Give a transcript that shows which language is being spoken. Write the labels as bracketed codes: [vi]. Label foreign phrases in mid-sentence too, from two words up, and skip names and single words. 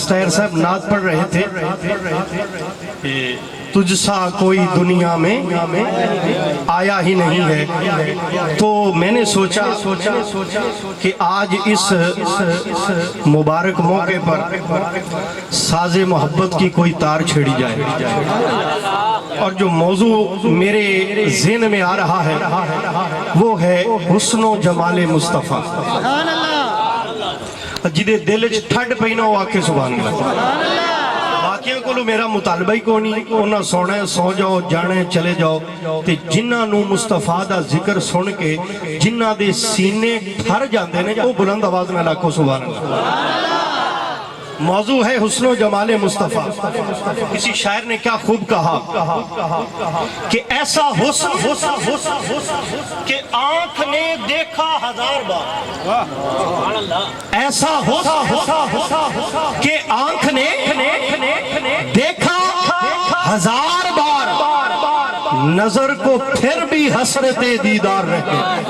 [ur] طاہر صاحب نعت پڑھ رہے تھے کہ تجھ سا کوئی دنیا میں آیا ہی نہیں ہے، تو میں نے سوچا کہ آج اس مبارک موقع پر ساز محبت کی کوئی تار چھیڑی جائے، اور جو موضوع میرے ذہن میں آ رہا ہے وہ ہے حسن و جمال مصطفیٰ۔ [pa] جدے دل چ ٹھڈ پئی نہ وہ آکھے [ar] سبحان اللہ۔ [pa] باقیاں کو میرا مطالبہ ہی کو نہیں، انہاں سونا ہے سو جاؤ، جانے چلے جاؤ، تے جنہاں نو مصطفیٰ دا ذکر سن کے جنہاں دے سینے ٹھر جاندے نے وہ بلند آواز میں لاکھو [ar] سبحان اللہ۔ [ur] موضوع ہے حسن و جمال مصطفیٰ۔ کسی شاعر نے کیا خوب کہا کہ ایسا حسن کہ آنکھ نے دیکھا ہزار بار، ایسا حسن کہ آنکھ نے دیکھا ہزار بار، نظر کو پھر بھی حسرت دیدار رہے۔